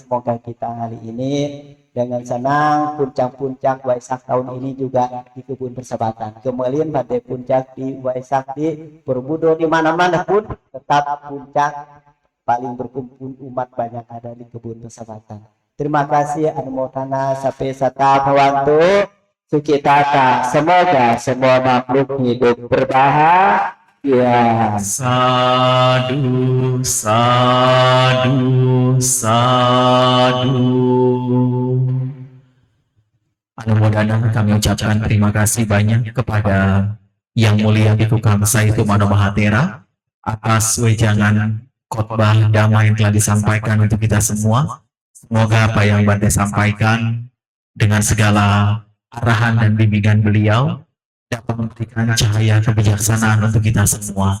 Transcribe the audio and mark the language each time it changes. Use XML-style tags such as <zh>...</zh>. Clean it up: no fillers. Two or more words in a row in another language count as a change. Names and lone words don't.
<id>Semoga kita hari ini dengan senang puncak-puncak Waisak tahun ini juga di kebun persahabatan. Kemudian pada puncak di Waisak di Borobudur, di mana-mana pun tetap puncak paling berkumpul umat banyak ada di kebun persahabatan. Terima kasih.</id> <pi>Anumodana sape sata bhawantu sukitata.</pi> <id>Semoga semua makhluk hidup berbahagia.</id> <pi>Sadu, sadu, sadu.</pi> <id>Anumodana kami ucapkan terima kasih banyak kepada Yang Mulia Bhikkhu Kamsa itu Mano Mahatera atas wejangan khotbah Dhamma yang telah disampaikan untuk kita semua. Semoga apa yang Bante sampaikan dengan segala arahan dan bimbingan beliau dapat memberikan cahaya kebijaksanaan untuk kita semua.</id>